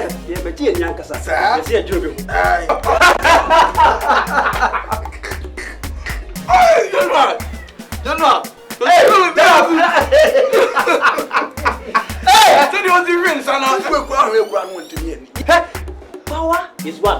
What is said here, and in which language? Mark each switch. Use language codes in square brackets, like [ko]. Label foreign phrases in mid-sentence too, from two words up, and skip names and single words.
[ak] ye be ti enya nkasa ye se adwuro bi [en] General. Power is what?